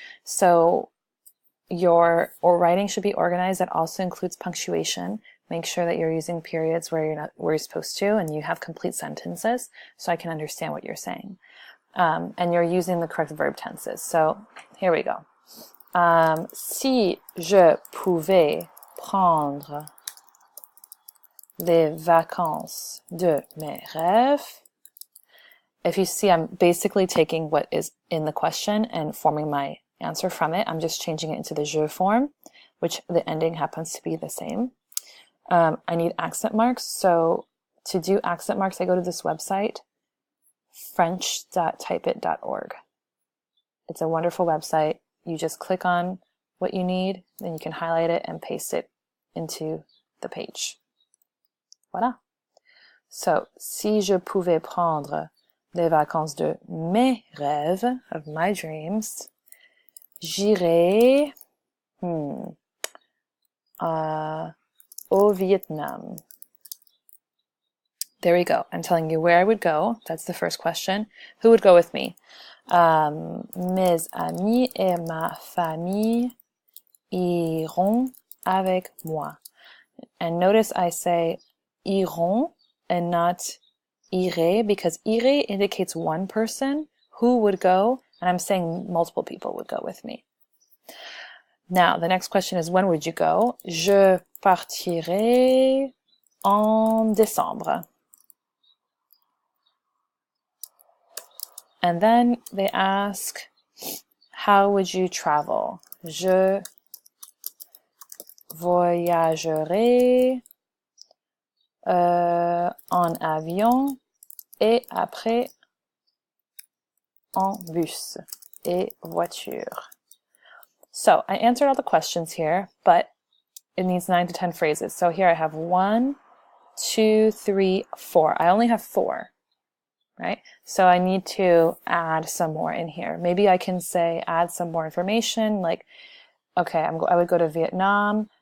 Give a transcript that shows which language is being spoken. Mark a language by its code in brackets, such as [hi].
[en] So your writing should be organized. That also includes punctuation. Make sure that you're using periods where you're supposed to, and you have complete sentences so I can understand what you're saying. And you're using the correct verb tenses. So here we go. [fr] Si je pouvais prendre les vacances de mes rêves. [en] If you see, I'm basically taking what is in the question and forming my answer from it. I'm just changing it into the je form, which the ending happens to be the same. I need accent marks. So to do accent marks, I go to this website, french.typeit.org. It's a wonderful website. You just click on what you need, then you can highlight it and paste it into the page. [fr] Voilà. [en] So, [fr] si je pouvais prendre les vacances de mes rêves, [en] of my dreams, [fr] j'irais au Vietnam. [en] There we go. I'm telling you where I would go. That's the first question. Who would go with me? [fr] Mes amis et ma famille iront avec moi. [en] And notice I say iront and not irait, because irait indicates one person who would go, and I'm saying multiple people would go with me. Now, the next question is, when would you go? [fr] Je partirai en décembre. [en] And then they ask, how would you travel? [fr] Je voyagerai en avion et après en bus et voiture. [en] So I answered all the questions here, but it needs 9 to 10 phrases. So here I have 1, 2, 3, 4. I only have 4, right? So I need to add some more in here. Maybe I can say add some more information, like, okay, I would go to Vietnam.